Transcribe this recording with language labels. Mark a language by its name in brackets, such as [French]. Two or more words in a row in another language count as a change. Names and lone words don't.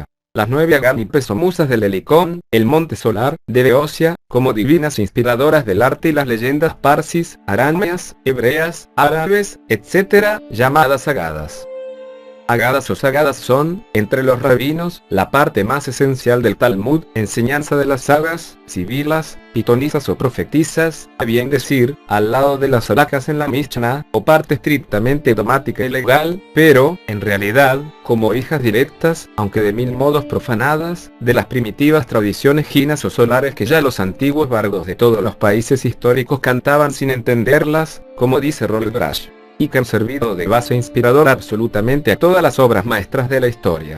[Spanish] Las 9 Aganipes o musas del Helicón, el monte solar, de Beocia, como divinas inspiradoras del arte y las leyendas parsis, arámeas, hebreas, árabes, etc., llamadas agadas. Agadas o sagadas son, entre los rabinos, la parte más esencial del Talmud, enseñanza de las sagas, sibilas, pitonisas o profetizas, a bien decir, al lado de las halacas en la Mishnah, o parte estrictamente dogmática y legal, pero, en realidad, como hijas directas, aunque de mil modos profanadas, de las primitivas tradiciones jinas o solares que ya los antiguos bardos de todos los países históricos cantaban sin entenderlas, como dice Roald Brash, y que han servido de base inspiradora absolutamente a todas las obras maestras de la historia.